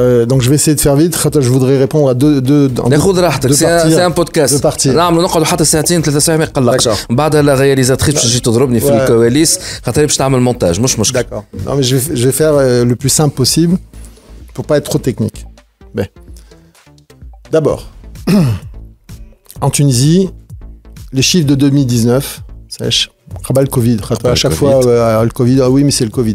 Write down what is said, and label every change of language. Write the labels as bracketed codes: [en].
[fr] Donc je vais essayer de faire vite. Je voudrais répondre à deux [ar] ناخذ راحتك. سي ان بودكاست نعملوا نقعدوا حتى ساعتين 3 ساعات ما يقلقش. بعدها لا رياليزاتريس باش تجي تضربني في الكواليس خاطر باش تعمل مونتاج مش مشكل. [fr] D'accord. Non mais je vais faire le plus simple possible pour pas être trop technique. Mais d'abord en Tunisie les chiffres de 2019 sèche le Covid. À chaque fois, le Covid, ah oui, mais c'est le Covid.